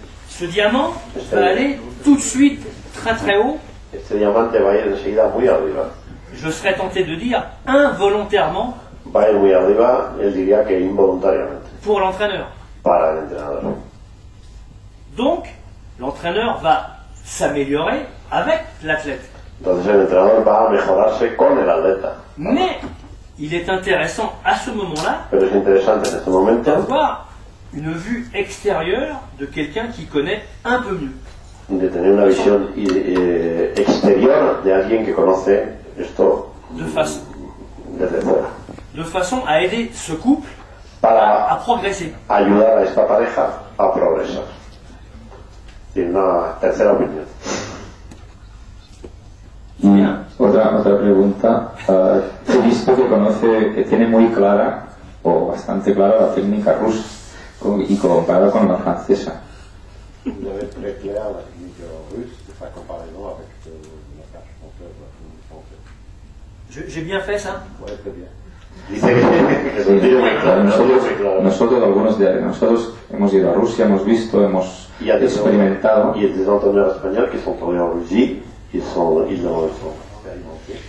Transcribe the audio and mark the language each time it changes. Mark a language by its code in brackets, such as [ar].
[fr] ce diamant va aller tout de suite très très haut. [es] Este diamante va a ir enseguida muy arriba. [fr] Je serais tenté de dire involontairement [es] Va a ir muy arriba, él diría que involuntariamente, [fr] pour l'entraîneur. [es] para el entrenador. [fr] Donc, l'entraîneur va s'améliorer avec l'athlète. [es] Entonces el entrenador va a mejorarse con el atleta. [fr] Mais il est intéressant à ce moment-là [es] Pero es interesante en este momento [fr] d'avoir une vue extérieure de quelqu'un qui connaît un peu mieux. [es] de tener una visión exterior de alguien que conoce esto desde fuera, [fr] De façon à aider ce couple à [es] para progresser. ayudar a esta pareja a progresar. Y una tercera opinión. Y otra pregunta. He visto que tiene muy clara, o bastante clara, la técnica rusa y comparada con la francesa. [fr] Vous avez très clair la technique russe de sa comparaison avec la tâche française. J'ai bien fait ça? Ouais, très bien. [es] Dice que Sí, tiene muy claro, muy claro. nosotros, algunos de nosotros hemos ido a Rusia, hemos visto, hemos [fr] Il y a des [es] experimentado. [fr] il y a des entraîneurs espagnols qui sont tombés en Russie, ils l'ont expérimenté.